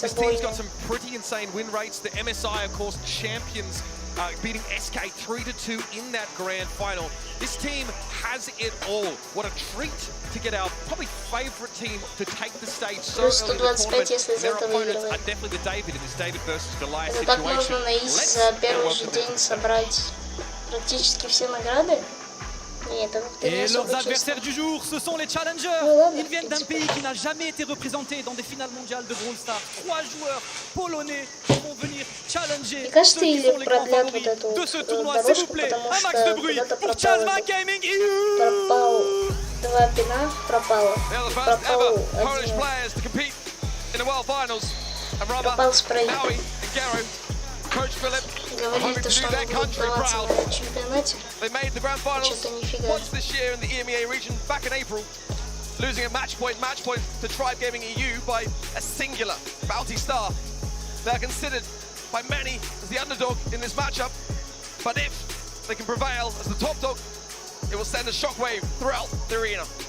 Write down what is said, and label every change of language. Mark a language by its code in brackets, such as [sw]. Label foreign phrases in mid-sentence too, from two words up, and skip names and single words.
[en] This team's got some pretty insane win rates. The MSI, of course, champions, beating SK 3-2 in that grand final. This team has it all. What a treat to get our probably favorite team to take the stage so early in the tournament. And their opponents are definitely the David in this David versus Goliath situation. [fr] Et leurs adversaires du jour, ce sont les challengers. Ils viennent d'un pays qui n'a jamais été représenté dans des finales mondiales de Brawl Stars. 3 joueurs polonais vont venir challenger ceux qui sont les grands favoris de ce tournoi. S'il vous plaît, un max de bruit pour Chazma Gaming EU. [ru] Два пина пропало. Пропал спрей. Coach Philip, говорили, что они будут даваться на чемпионате. Что-то нифига. [en] Once this year in the EMEA region back in April, losing a match point to Tribe Gaming EU by a singular Bounty Star. They're considered by many as the underdog in this matchup. But if they can prevail as the top dog, it will send a shockwave throughout the arena.